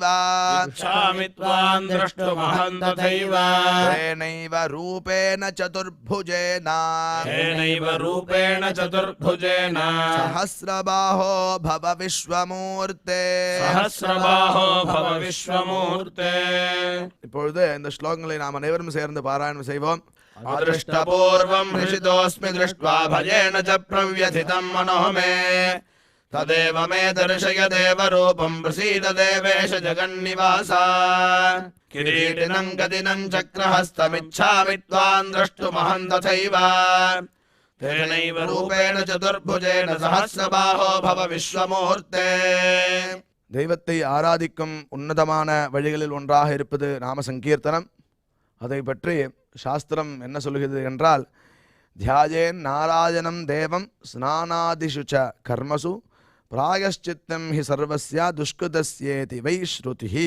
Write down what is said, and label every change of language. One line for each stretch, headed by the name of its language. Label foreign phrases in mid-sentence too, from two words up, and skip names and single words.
Sanskrit: इच्छामि त्वां द्रष्टुमहं तथैव तेनैव रूपेण चतुर्भुजेन तेनैव रूपेण चतुर्भुजेन सहस्रबाहो भव विश्वमूर्ते सहस्रबाहो भव विश्वमूर्ते.
Tamil: இப்பொழுது இந்த ஸ்லோகங்களை நாம் அனைவரும் சேர்ந்து பாராயணம் செய்வோம்.
Sanskrit: अदृष्टपूर्वं हृषितोऽस्मि दृष्ट्वा भयेन च प्रव्यथितं मनो मे तदेव मे दर्शय देवरूपं प्रसीद देवेश जगन्निवास किरीटिनं गदिनं चक्रहस्तमिच्छामि त्वां द्रष्टुमहं तथैव तेनैव रूपेण चतुर्भुजेन सहस्रबाहो भव विश्वमूर्ते.
Tamil: தெய்வத்தை ஆராதிக்கும் உன்னதமான வழிகளில் ஒன்றாக இருப்பது நாம சங்கீர்த்தனம். அதை பற்றி சாஸ்திரம் என்ன சொல்கிறது என்றால்,
Sanskrit: ध्यायेन् नारायणं देवं स्नानादिषु च कर्मसु प्रायश्चित्तं हि सर्वस्य दुष्कृतस्येति वै श्रुतिः.